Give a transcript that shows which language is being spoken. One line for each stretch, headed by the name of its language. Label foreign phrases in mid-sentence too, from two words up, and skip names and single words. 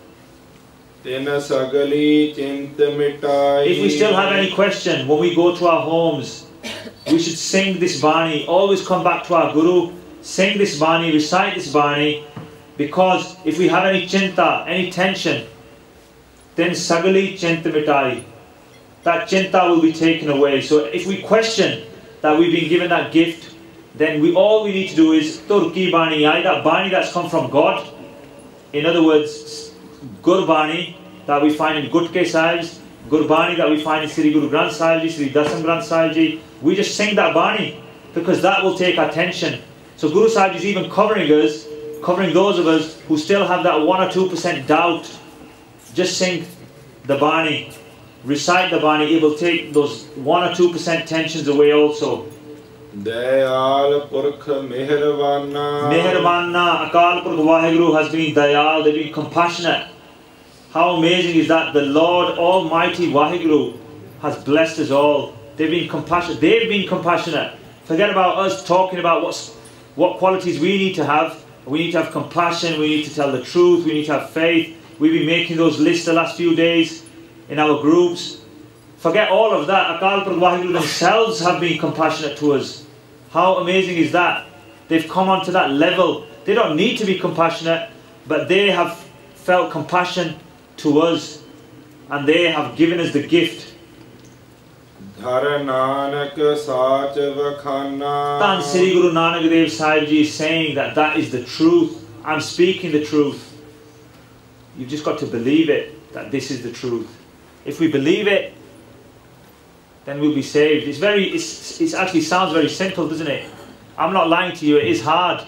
English: If we still have any question, when we go to our homes, we should sing this bani, always come back to our Guru, sing this bani, recite this bani, because if we have any chinta, any tension, then
Punjabi: ਸਗਲੀ ਚਿੰਤਾ ਮਿਟਾਈ.
English: That chinta will be taken away. So if we question that we've been given that gift, then all we need to do is
Punjabi: ਤੁਰਕੀ ਬਾਣੀ ਆਈ,
English: that Bani that's come from God. In other words, Gurbani that we find in Gutke Sahibs, Gurbani that we find in Sri Guru Granth Sahib Ji, Sri Dasam Granth Sahib Ji. We just sing that Bani because that will take attention. So Guru Sahib Ji is even covering us, covering those of us who still have that 1 or 2% doubt. Just sing the Bani, recite the Bani. It will take those 1 or 2% tensions away also.
Punjabi: ਦਇਆਲ ਪੁਰਖ ਮਿਹਰਬਾਨਾ.
English: Meherbanna, Akal Purkh Vaheguru has been dayal, they've been compassionate. How amazing is that? The Lord Almighty Vaheguru has blessed us all. They've been compassionate. They've been compassionate. Forget about us talking about what qualities we need to have. We need to have compassion, we need to tell the truth, we need to have faith. We've been making those lists the last few days in our groups. Forget all of that. Akal Purkh Vaheguru themselves have been compassionate to us. How amazing is that? They've come onto that level. They don't need to be compassionate, but they have felt compassion to us and they have given us the gift.
Punjabi: ਧਰ ਨਾਨਕ ਸਚ ਵਖਾਣਾ.
English: Tan Sri Guru Nanak Dev Sahib Ji is saying that that is the truth. I'm speaking the truth. You've just got to believe it, that this is the truth. If we believe it, then we'll be saved. It actually sounds very simple, doesn't it? I'm not lying to you, it is hard.